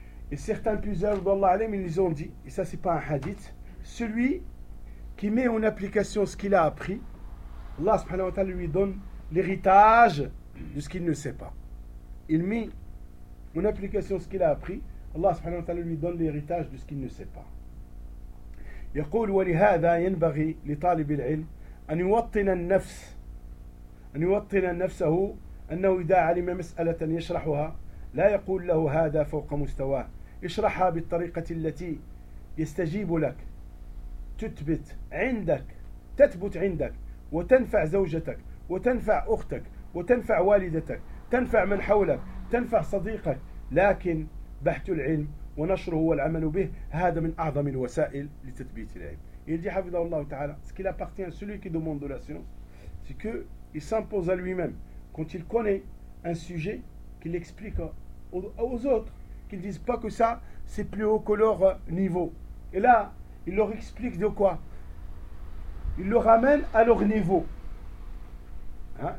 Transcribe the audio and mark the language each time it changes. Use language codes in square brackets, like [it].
[fr] Et certains puiseurs, Wallah alim, ils ont dit, et ça c'est pas un hadith, celui qui met en application ce qu'il a appris, Allah subhanahu wa ta'ala lui donne l'héritage de ce qu'il ne sait pas. Il met en application ce qu'il a appris, Allah subhanahu wa ta'ala lui donne l'héritage de ce qu'il ne sait pas. [ar] يقول ولهذا ينبغي لطالب العلم أن يوطن النفس أن يوطن نفسه أنه إذا علم مسألة يشرحها لا يقول له هذا فوق مستواه اشرحها بالطريقة التي يستجيب لك تثبت عندك تثبت عندك وتنفع زوجتك وتنفع أختك وتنفع والدتك تنفع من حولك تنفع صديقك لكن بحث العلم ونشره والعمل به هذا من أعظم الوسائل لتثبيت العلم. [fr] Il dit حفظه الله تعالى ce qu'il appartient à celui qui demande de la science, c'est que il s'impose à lui-même quand il connaît un sujet qu'il explique aux autres, qu'ils disent pas que ça c'est plus haut que leur niveau. Et là, il leur explique de quoi? Il leur ramène à leur niveau. Hein?